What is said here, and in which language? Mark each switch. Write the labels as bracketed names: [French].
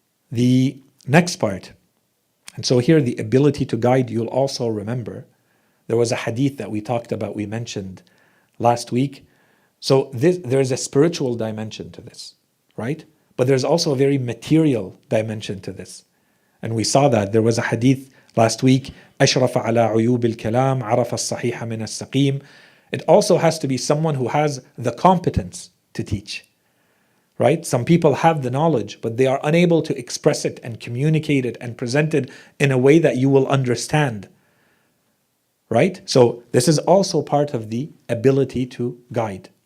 [English] The next part, and so here the ability to guide, you'll also remember, there was a hadith that we talked about, we mentioned last week. So there's a spiritual dimension to this, right? But there's also a very material dimension to this. And we saw that. There was a hadith last week, [Arabic] أشرف على عيوب الكلام عرف الصحيح من السقيم. [English] It also has to be someone who has the competence to teach, right? Some people have the knowledge, but they are unable to express it and communicate it and present it in a way that you will understand, right? So this is also part of the ability to guide.